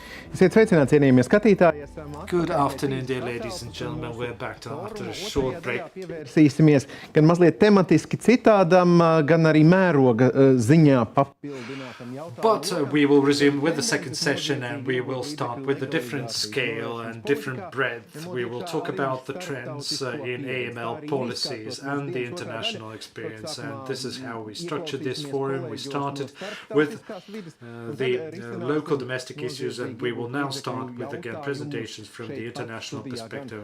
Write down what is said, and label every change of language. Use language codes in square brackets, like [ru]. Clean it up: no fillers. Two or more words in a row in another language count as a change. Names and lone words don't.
[lv] Esiet sveicināti, cienījamie skatītāji. [en] Good afternoon, dear ladies and gentlemen. We're back after a short break. [lv] Pievērsīsimies gan mazliet tematiski citādam, gan arī mēroga ziņā papildinātam jautājumam. [en] But we will resume with the second session and we will start with a different scale and different breadth. We will talk about the trends in AML policies and the international experience. And this is how we structured this forum. We started with the local domestic issues, and we will now start with, again, presentations from the international perspective.